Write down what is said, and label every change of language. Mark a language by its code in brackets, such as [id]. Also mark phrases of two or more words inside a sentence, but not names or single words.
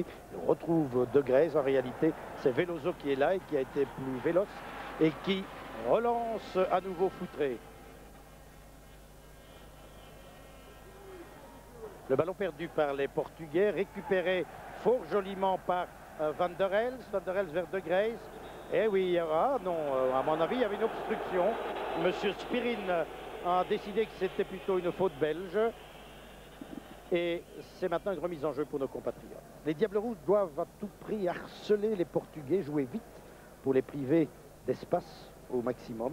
[fr] Il retrouve De Greyse. En réalité, c'est Veloso qui est là et qui a été plus véloce et qui relance à nouveau Foutré. Le ballon perdu par les Portugais, récupéré fort joliment par Van der Elst. Van der Elst vers De Greyse. Eh oui, à mon avis, il y avait une obstruction. Monsieur Spirin a décidé que c'était plutôt une faute belge. Et c'est maintenant une remise en jeu pour nos compatriotes. Les Diables Rouges doivent à tout prix harceler les Portugais, jouer vite pour les priver d'espace au maximum.